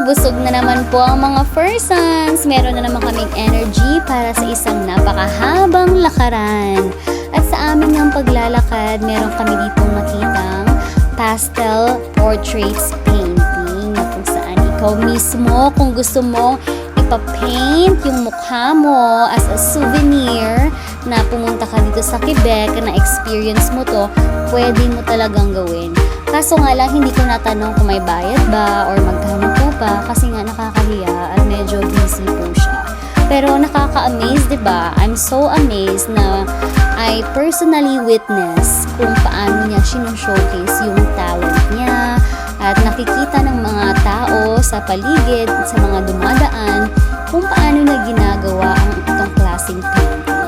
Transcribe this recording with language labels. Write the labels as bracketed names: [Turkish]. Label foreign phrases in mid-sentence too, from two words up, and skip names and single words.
[Filipino] Busog na naman po ang mga persons. Meron na naman kaming energy para sa isang napakahabang lakaran. At sa aming ng paglalakad, meron kami ditong nakitang [English] pastel portraits painting [Filipino] na kung saan ikaw mismo, kung gusto mo ipapaint yung mukha mo [English] as a souvenir [Filipino] na pumunta ka dito sa Quebec, na experience mo to, pwede mo talagang gawin. Kaso nga lang, hindi ko natanong kung may bayad ba or magkano po pa kasi nga nakakahiya at medyo busy po siya. Pero nakaka-amaze, diba? [English] I'm so amazed [Filipino] na [English] I personally witness [Filipino] kung paano niya showcase yung talent niya at nakikita ng mga tao sa paligid, sa mga dumadaan, kung paano niya ginagawa ang itong klaseng painting.